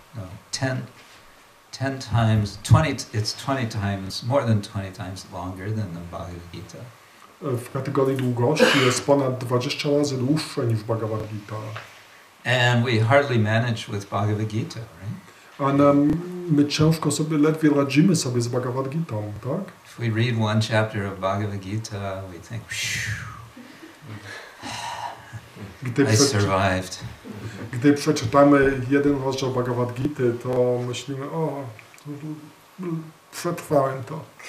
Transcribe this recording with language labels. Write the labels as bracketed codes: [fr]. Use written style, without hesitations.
[en] No, 10 times, 20. It's 20 times, more than 20 times longer than the Bhagavad Gita. [pl] W kategorii długości jest ponad 20 razy dłuższe niż Bhagavad Gita. [en] And we hardly manage with Bhagavad Gita, right? [pl] A my ciężko sobie, ledwie radzimy sobie z Bhagavad Gitą, tak? [en] If we read one chapter of Bhagavad Gita, we think, I survived. [pl] Gdy przeczytamy jeden rozdział Bhagavad Gity, to myślimy, o, przetrwałem to.